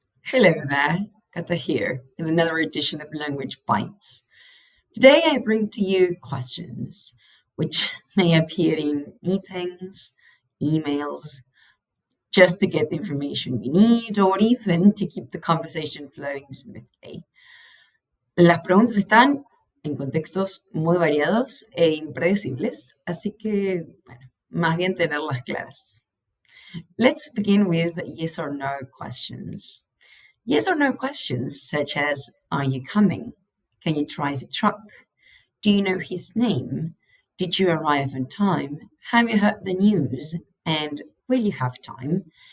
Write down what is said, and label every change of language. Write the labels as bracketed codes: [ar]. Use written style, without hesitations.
[en] Hello there, Kata here in another edition of Language Bites. Today I bring to you questions which may appear in meetings, emails, just to get the information we need or even to keep the conversation flowing smoothly. [es] Las preguntas están en contextos muy variados e impredecibles, así que, bueno, más bien tenerlas claras. [en] Let's begin with yes or no questions. Yes or no questions such as, are you coming? Can you drive a truck? Do you know his name? Did you arrive on time? Have you heard the news? And will you have time?